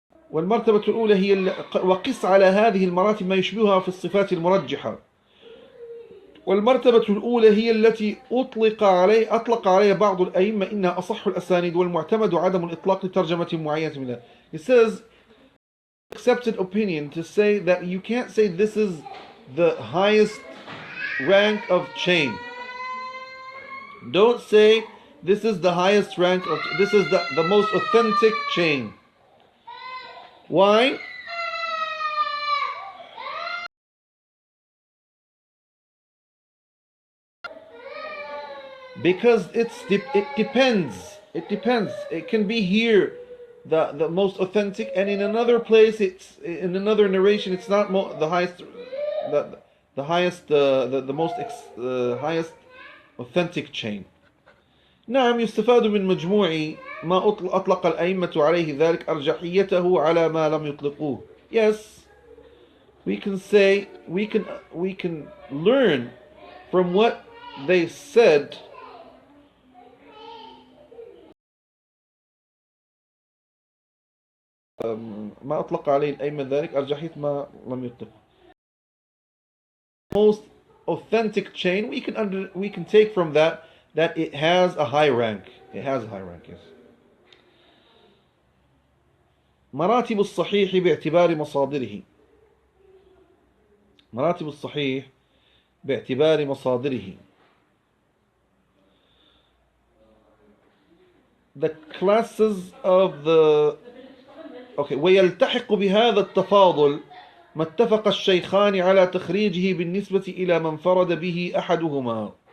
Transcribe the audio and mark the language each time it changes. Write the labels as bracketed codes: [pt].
[ar] والمرتبة الأولى هي وقس على هذه المراتب ما يشبهها في الصفات المرجحة. والمرتبة الأولى هي التي أطلق عليها بعض الأئمة إنها أصح الأسانيد والمعتمد عدم الإطلاق لترجمة معينة منها. [en] He says, accepted opinion to say that you can't say this is the highest rank of chain. Don't say this is the highest rank of, this is the most authentic chain. Why? Because it depends. It depends. It can be here the most authentic, and in another place, it's in another narration, it's not the highest, the highest, the most highest authentic chain. [ar] نعم يستفاد من مجموع ما أطلق الأئمة عليه ذلك أرجحيته على ما لم يطلقوه. [en] Yes, we can say we can learn from what they said. [ar] ما أطلق عليه الأئمة ذلك أرجحية ما لم يطلق. [en] Most authentic chain we can take from that it has a high rank. It has a high rank, yes. [ar] مراتب الصحيح باعتبار مصادره. مراتب الصحيح باعتبار مصادره. [en] The classes of the [ar] ويلتحق بهذا التفاضل ما اتفق الشيخان على تخريجه بالنسبة إلى من انفرد به أحدهما.